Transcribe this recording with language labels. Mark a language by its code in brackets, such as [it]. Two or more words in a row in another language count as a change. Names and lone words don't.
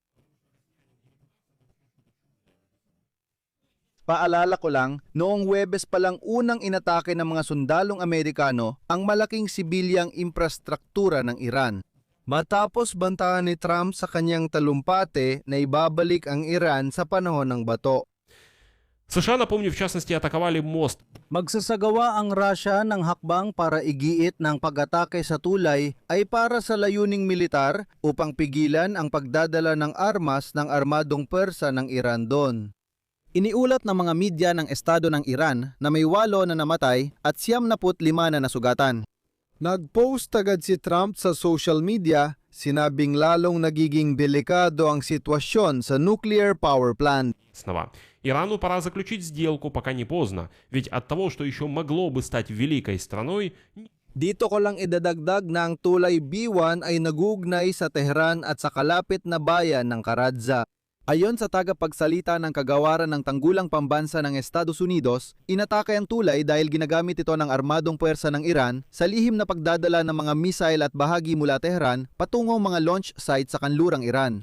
[tl] Paalala ko lang, noong Huwebes pa lang unang inatake ng mga sundalong Amerikano ang malaking sibilyang infrastruktura ng Iran. Matapos bantaan ni Trump sa kanyang talumpate na ibabalik ang Iran sa panahon ng bato. [ru] США, напомню, в частности, атаковали мост. [tl] Magsasagawa ang Russia ng hakbang para igiit ng pag-atake sa tulay ay para sa layuning militar upang pigilan ang pagdadala ng armas ng armadong Persa ng Iran doon. Iniulat ng mga media ng Estado ng Iran na may 8 na namatay at 75 na nasugatan. Nag-post agad si Trump sa [en] social media, [tl] sinabing lalong nagiging delikado ang sitwasyon sa [en] nuclear power plant. [ru] Снова. Ирану пора заключить сделку, пока не поздно, ведь от того, что еще могло бы стать великой страной, [tl] Dito ko lang idadagdag na ang tulay B1 ay naguugnay sa Tehran at sa kalapit na bayan ng Karadza. Ayon sa tagapagsalita ng kagawaran ng tanggulang pambansa ng Estados Unidos, inatake ang tulay dahil ginagamit ito ng armadong puwersa ng Iran sa lihim na pagdadala ng mga missile at bahagi mula Tehran patungong mga [en] launch site [tl] sa kanlurang Iran.